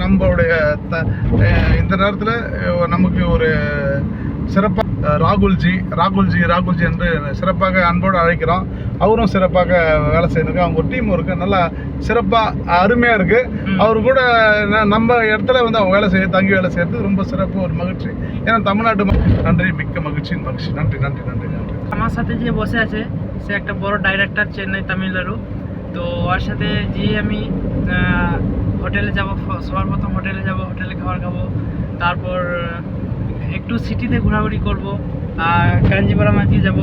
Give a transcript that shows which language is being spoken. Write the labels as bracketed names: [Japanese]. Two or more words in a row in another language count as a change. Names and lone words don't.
[Tamil] நம்மளுடைய இந்த நேரத்தில் நமக்கு ஒரு சிறப்பாக ராகுல்ஜி என்று சிறப்பாக அன்போடு அழைக்கிறோம். அவரும் சிறப்பாக வேலை செய்யணுங்க. அவங்க ஒரு டீம் இருக்குது, நல்லா சிறப்பாக அருமையாக இருக்குது. அவர் கூட நம்ம இடத்துல வந்து அவங்க தங்கி வேலை செய்கிறது ரொம்ப சிறப்பு, ஒரு மகிழ்ச்சி. ஏன்னா தமிழ்நாட்டு நன்றி, மிக்க மகிழ்ச்சி. நன்றி நன்றி நன்றி நன்றி. [Bangla] আমার সাথে যে বসে আছে সে একটা বড় ডাইরেক্টর চেন্নাই তামিলনাড়ু। তো ওর সাথে যে আমি হোটেলে যাব, সবার প্রথম হোটেলে যাব, হোটেলে খাবার খাবো, তারপর একটু সিটিতে ঘোরাঘুরি করব, আর কাঞ্জিপুরম আজকে যাব।